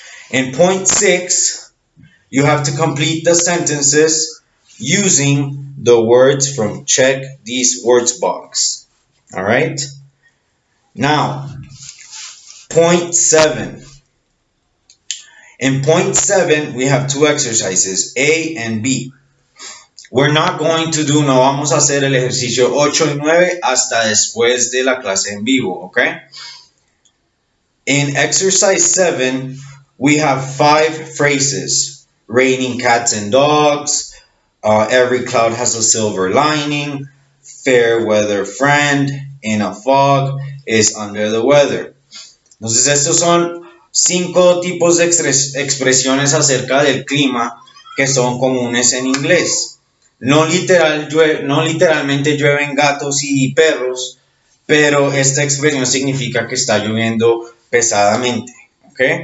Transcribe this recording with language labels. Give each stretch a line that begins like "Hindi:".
English: In point 6, you have to complete the sentences using the words from check these words box. All right? Now, point 7. In point 7, we have two exercises, A and B. We're not going to do,
Spanish: no vamos a hacer el ejercicio 8 y 9 hasta después de la clase en vivo, okay?
English: In exercise 7, we have 5 phrases. Raining cats and dogs, every cloud has a silver lining, fair weather friend, in a fog, is under the weather.
Spanish: Entonces estos son 5 tipos de expresiones acerca del clima que son comunes en inglés. No literalmente llueven gatos y perros, pero esta expresión significa que está lloviendo pesadamente, ¿ok?